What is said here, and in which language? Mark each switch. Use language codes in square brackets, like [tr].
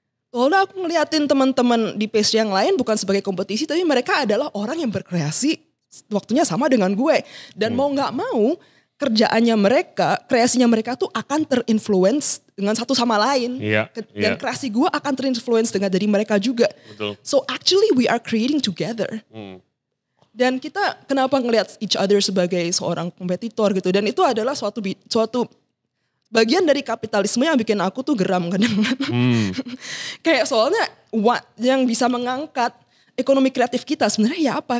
[id] Soalnya aku ngeliatin teman-teman di pastry yang lain bukan sebagai kompetisi, tapi mereka adalah orang yang berkreasi waktunya sama dengan gue. Dan mau gak mau, kerjaannya mereka, kreasinya mereka tuh akan terinfluence dengan satu sama lain. Dan kreasi gue akan terinfluence dengan dari mereka juga. Betul. [en] So actually we are creating together. [id] Dan kita kenapa ngelihat [en] each other [id] sebagai seorang kompetitor gitu. Dan itu adalah suatu bagian dari kapitalisme yang bikin aku tuh geram kadang-kadang. Kayak soalnya yang bisa mengangkat ekonomi kreatif kita sebenarnya ya apa?